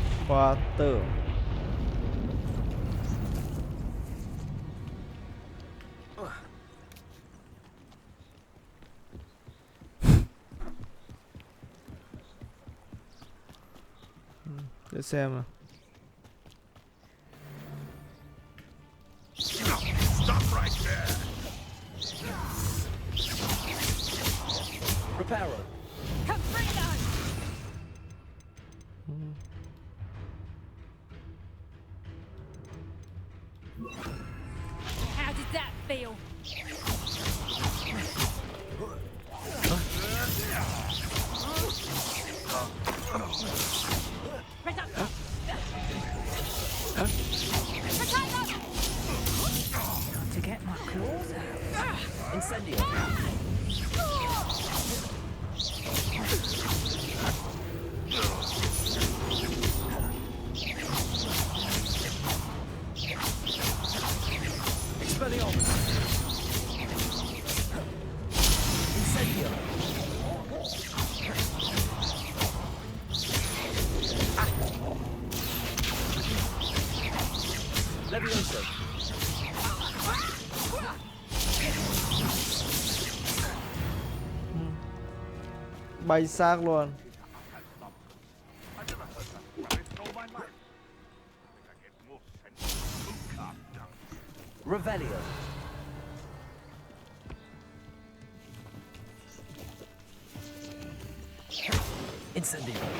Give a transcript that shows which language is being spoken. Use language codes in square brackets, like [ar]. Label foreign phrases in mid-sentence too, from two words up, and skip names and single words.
[vi] Qua tử. Để xem nào. [en] Stop right there. Reparo. Come bring it on! How did that feel? To get my claws out. Incendio. Expelliarmus. Incendio. Levioso. [vi] Bay xác luôn. [en] Revelio. Incendio.